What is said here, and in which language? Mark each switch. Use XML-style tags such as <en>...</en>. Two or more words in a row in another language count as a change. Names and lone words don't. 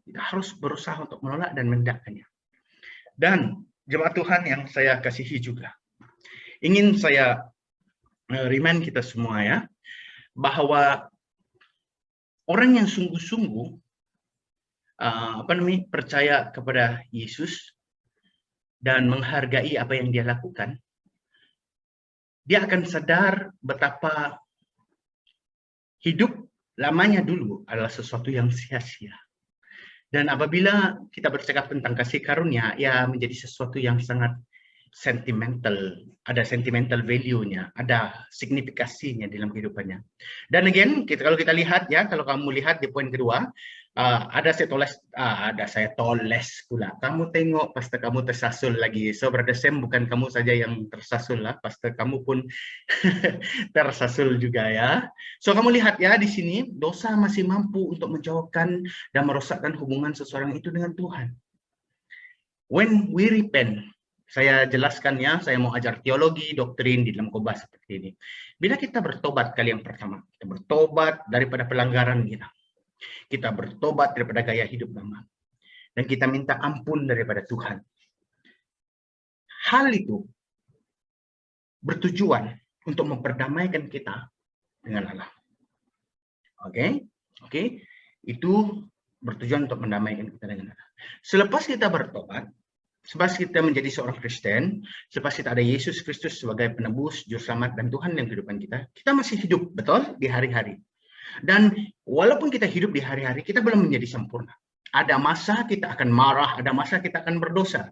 <ms>Kita harus berusaha untuk menolak dan menidakkannya. Dan jemaat Tuhan yang saya kasihi juga, ingin saya remind kita semua ya, bahwa orang yang sungguh-sungguh percaya kepada Yesus dan menghargai apa yang dia lakukan, dia akan sadar betapa hidup lamanya dulu adalah sesuatu yang sia-sia. Dan apabila kita bercakap tentang kasih karunia, ya menjadi sesuatu yang sangat sentimental, ada</ms> <en>sentimental value-</en> <ms>nya, ada signifikasinya dalam kehidupannya. Dan again, kalau kita lihat ya, kalau kamu lihat di poin kedua, ada saya tulis pula. Kamu tengok, pastor kamu tersasul lagi. So Brother Sam, bukan kamu saja yang tersasul lah, pastor kamu pun tersasul juga ya. So kamu lihat ya di sini, dosa masih mampu untuk menjauhkan dan merosakkan hubungan seseorang itu dengan Tuhan.</ms> <en>When we repent,</en> <ms>saya jelaskan ya, saya mau ajar teologi, doktrin di dalam khotbah seperti ini. Bila kita bertobat kali yang pertama, kita bertobat daripada pelanggaran kita. Kita bertobat daripada gaya hidup lama. Dan kita minta ampun daripada Tuhan. Hal itu bertujuan untuk memperdamaikan kita dengan Allah. Oke? Itu bertujuan untuk mendamaikan kita dengan Allah. Selepas kita bertobat, selepas kita menjadi seorang Kristen, selepas kita ada Yesus Kristus sebagai penebus, juru selamat dan Tuhan dalam kehidupan kita, kita masih hidup, betul? Di hari-hari. Dan walaupun kita hidup di hari-hari, kita belum menjadi sempurna. Ada masa kita akan marah, ada masa kita akan berdosa.</ms>